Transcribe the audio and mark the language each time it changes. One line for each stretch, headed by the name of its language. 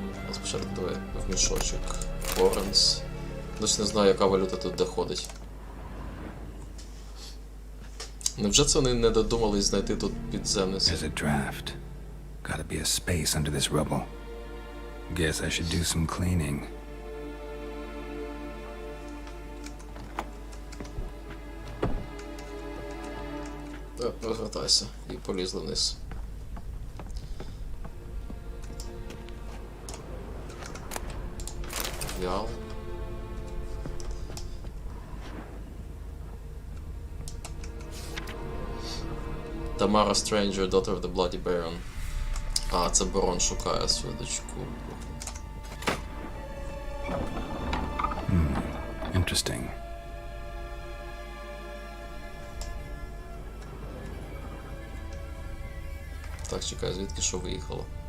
Ukrainian: А спочатку давай в мішочок. Флоренс. Досі не знаю, яка валюта тут доходить. Невже це вони не додумались знайти тут підземний
English: There's a draft. Gotta be a space under this rubble. Guess I should do some cleaning.
Ukrainian: Повертайся і полізли вниз. Ял.
English: Тамара Стренджер, daughter of the Bloody Baron.
Ukrainian: А, це барон шукає свою дочку.
English: Interesting.
Ukrainian: Так, чекай, звідки що виїхало?